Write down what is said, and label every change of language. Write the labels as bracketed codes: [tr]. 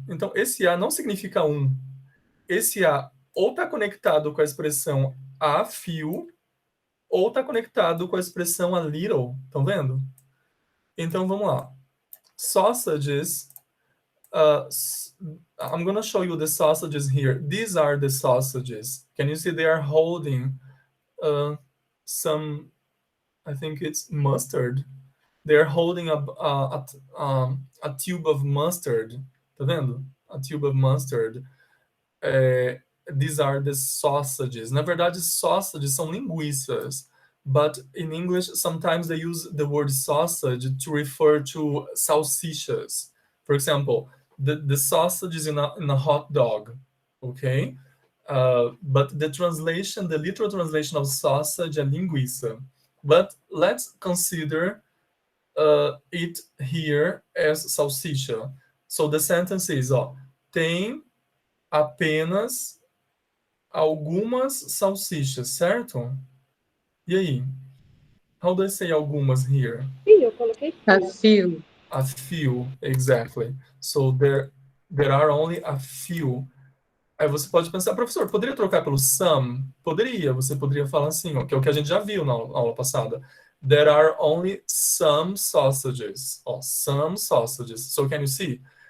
[pt] Então, esse a não significa um. Esse a ou está conectado com a expressão a few, ou está conectado com a expressão a little, estão vendo? Então, vamos lá. [en] Sausages, I'm going to show you the sausages here. These are the sausages. Can you see they are holding some, I think it's mustard. They're holding a tube of mustard. [pt] Tá vendo? [en] A tube of mustard. These are the sausages. [pt] Na verdade, sausages são linguiças. [en] But in English, sometimes they use the word sausage to refer to salsichas. For example, the sausage is in a hot dog, okay? But the literal translation of sausage é linguiça. But let's consider it here as salsicha. So the sentence is, [pt] tem apenas algumas salsichas, certo? E aí? [en] How do I say algumas here? [pt] Sim, eu coloquei few. [en] A few, exactly. So there are only a few. [pt] Aí você pode pensar, professor, poderia trocar pelo some? Poderia, você poderia falar assim, que é o que a gente já viu na aula passada. [en] There are only some sausages. Some sausages. So can you see?